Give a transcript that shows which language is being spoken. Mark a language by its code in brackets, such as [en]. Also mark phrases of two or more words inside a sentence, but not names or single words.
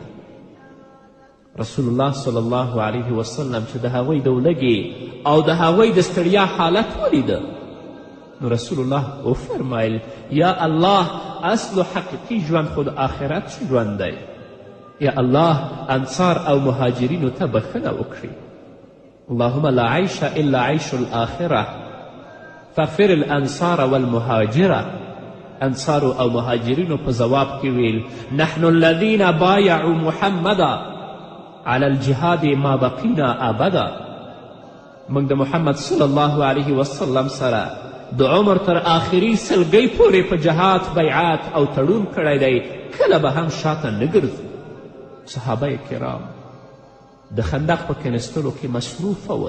[ps] رسول الله [ar] صلی الله علیه وسلم [ps] چې د هغوی د ولږې او د هغوی د ستړیا حالت ولیده نو رسول الله وفرمایل یا الله اصل حقیقي ژوند خو د آخرت ژوند دی. یا الله انصار او مهاجرینو ته بخښنه وکړي. [ar] اللهم لا عیش الا عیش الآخره فاغفر الانصار والمهاجره. [ps] انصارو او مهاجرینو په ځواب کې ویل [ar] نحن الذین بایعوا محمدا على الجهاد ما بقینا ابدا. [ps] موږ د محمد [ar] صلی الله علیه وسلم [ps] سره د عمر تر آخري سلګۍ پورې په جهاد بیعت او تړون کړی دی، کله به هم شاته نه ګرځو. صحابه کرام د خندق په کینستلو کې مصروفه ول.